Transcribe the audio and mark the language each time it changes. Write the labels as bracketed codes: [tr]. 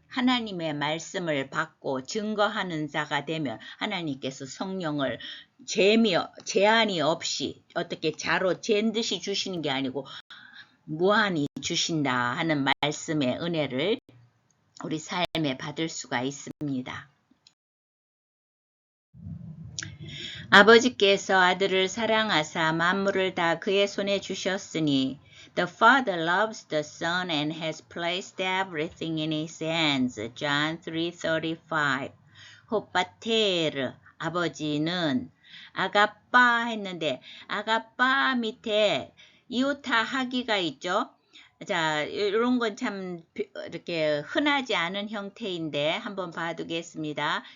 [ko] 하나님의 말씀을 받고 증거하는 자가 되면 하나님께서 성령을 제한이 없이 어떻게 자로 잰 듯이 주시는 게 아니고 무한히 주신다 하는 말씀의 은혜를 우리 삶에 받을 수가 있습니다. 아버지께서 아들을 사랑하사 만물을 다 그의 손에 주셨으니 [en] The Father loves the Son and has placed everything in his hands. John 3:35. [ko] 호빠테르 아버지는 아가빠 했는데 아가빠 밑에 이오타 하기가 있죠. 자, 이런 건 참 이렇게 흔하지 않은 형태인데 한번 봐두겠습니다.